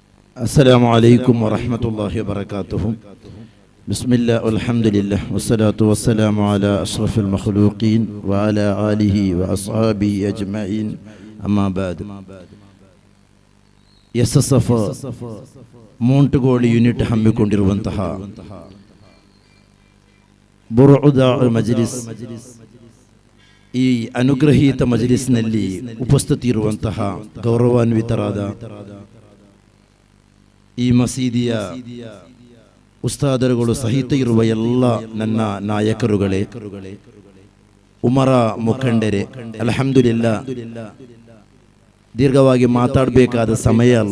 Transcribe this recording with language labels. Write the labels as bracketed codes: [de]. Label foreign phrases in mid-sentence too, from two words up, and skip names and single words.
[ar] السلام عليكم ورحمة الله وبركاته. بسم الله والحمد لله والصلاة والسلام على أشرف المخلوقين وعلى آله وأصحابه أجمعين. أما بعد. [kn] SSF ಮೋಂಟುಗೋಳಿ ಯೂನಿಟ್ ಹಮ್ಮಿಕೊಂಡಿರುವಂತಹ ಬುರುದಾ ಮಜ್ಲಿಸ್, ಈ ಅನುಗ್ರಹೀತ ಮಜ್ಲಿಸ್ನಲ್ಲಿ ಉಪಸ್ಥಿತಿ ಇರುವಂತಹ ಗೌರವಾನ್ವಿತರಾದ ಈ ಮಸೀದಿಯ ಉಸ್ತಾದರುಗಳು ಸಹಿತ ಇರುವ ಎಲ್ಲ ನನ್ನ ನಾಯಕರುಗಳೇ, ಉಮರ ಮುಖಂಡರೇ, ಅಲ್ಹಮ್ದುಲಿಲ್ಲಾ, ದೀರ್ಘವಾಗಿ ಮಾತಾಡಬೇಕಾದ ಸಮಯ ಅಲ್ಲ.